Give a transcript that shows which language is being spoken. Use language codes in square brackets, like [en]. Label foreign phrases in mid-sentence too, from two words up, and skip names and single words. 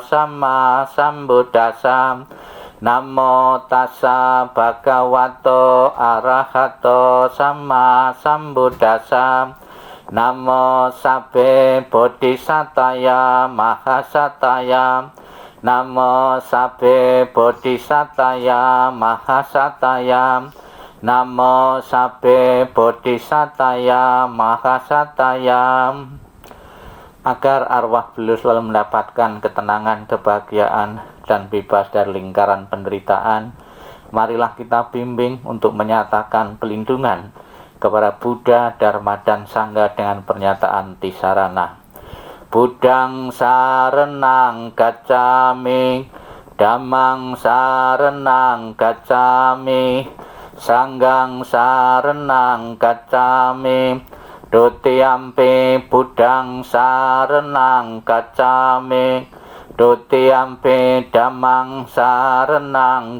[pi] Sama Sambuddhassa, Namo Tassa Bhagavato Arahato Sama Sambuddhassa, Namo Sabbe Bodhisataya Mahasataya, Namo Sabbe Bodhisataya Mahasataya, Namo Sabbe Bodhisataya Mahasataya. [id] Agar arwah beliau selalu mendapatkan ketenangan, kebahagiaan, dan bebas dari lingkaran penderitaan, marilah kita bimbing untuk menyatakan pelindungan kepada Buddha, Dharma, dan Sangha dengan pernyataan Tisarana. [pi] Buddhang sarenang gacchami, Dhammang sarenang gacchami, Sanghang sarenang gacchami, Dutiyampi Buddhang sarenang gacchami, Dutiyampi Dhammang sarenang